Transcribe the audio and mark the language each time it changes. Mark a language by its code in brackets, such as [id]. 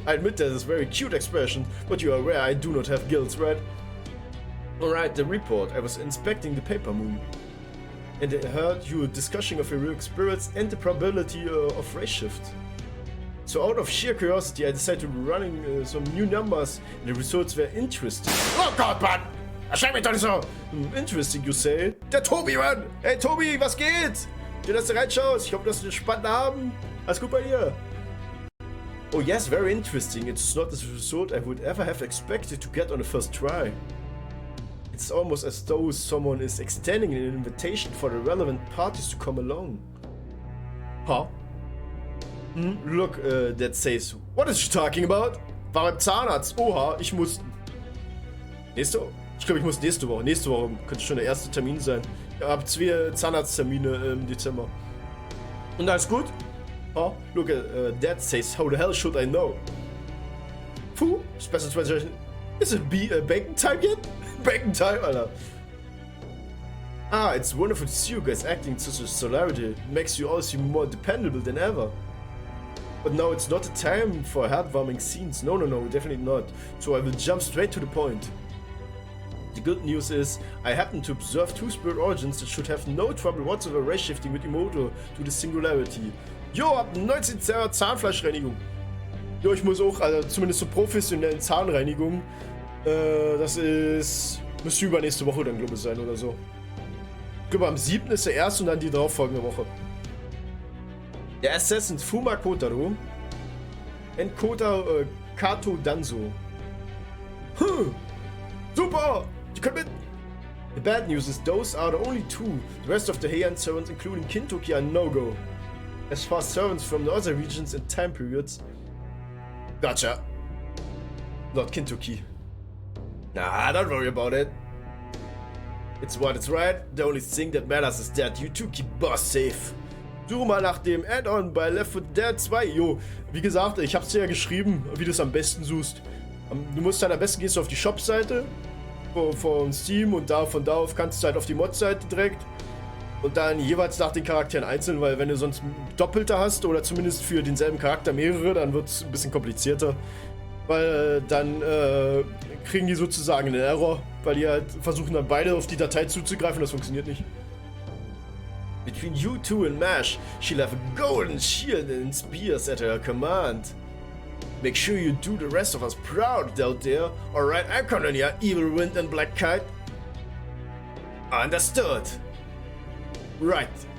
[en] I admit that is a very cute expression, but you are aware I do not have gills, right? Alright, the report. I was inspecting the Paper Moon, and I heard you discussing of heroic spirits and the probability of race shift. So out of sheer curiosity, I decided to running some new numbers, and the results were interesting. [de] Oh Gott, Mann! Erschreck mich doch nicht so! [en] Interesting, you say? [de] Der Tobi, Mann! Hey Tobi, was geht? Schön, dass du reinschaust. Ich hoffe, dass du einen spannenden Abend. Alles gut bei dir? [en] Oh yes, very interesting. It's not the result I would ever have expected to get on the first try. It's almost as though someone is extending an invitation for the relevant parties to come along. Huh? Look, that says, what is she talking about? [de] War beim Zahnarzt. Oha, ich muss... Nächste Woche? Ich glaube, ich muss nächste Woche. Nächste Woche könnte schon der erste Termin sein. Ich habe 2 Zahnarzttermine im Dezember. Und alles gut? [en] Oh, look, that says, how the hell should I know? Puh, special translation. Is it bacon time yet? Bacon time, Alter. Ah, it's wonderful to see you guys acting in such a solidarity. It makes you all seem more dependable than ever. But now it's not the time for heartwarming scenes. No, definitely not. So I will jump straight to the point. The good news is, I happen to observe 2 spirit origins that should have no trouble whatsoever race shifting with Imoto to the singularity. [de] Jo, ab 19 Jahre Zahnfleischreinigung. Jo, ich muss auch, also zumindest zur professionellen Zahnreinigung. Das ist, müsste übernächste Woche dann, glaube ich, sein oder so. Ich glaube, am 7. ist der erste und dann die darauffolgende Woche. Der Assassin Fuma Kotaro und Kato Danzo. [en] Super! You can win! The bad news is those are the only 2. The rest of the Heian servants, including Kintoki, are no-go. As far as servants from the other regions and time periods... Gotcha. Not Kintoki. Nah, don't worry about it. It's what it's right. The only thing that matters is that you 2 keep boss safe. [de] Suche mal nach dem Add-on bei Left 4 Dead 2. Jo, wie gesagt, ich hab's dir ja geschrieben, wie du es am besten suchst. Du musst dann am besten gehst du auf die Shop-Seite von Steam und von da auf kannst du halt auf die Mod-Seite direkt und dann jeweils nach den Charakteren einzeln, weil wenn du sonst Doppelte hast oder zumindest für denselben Charakter mehrere, dann wird es ein bisschen komplizierter, weil dann kriegen die sozusagen einen Error, weil die halt versuchen dann beide auf die Datei zuzugreifen, das funktioniert nicht. [en] Between you 2 and Mash, she'll have a golden shield and spears at her command. Make sure you do the rest of us proud out there. Alright, I'm coming, ya evil wind and black kite. Understood. Right.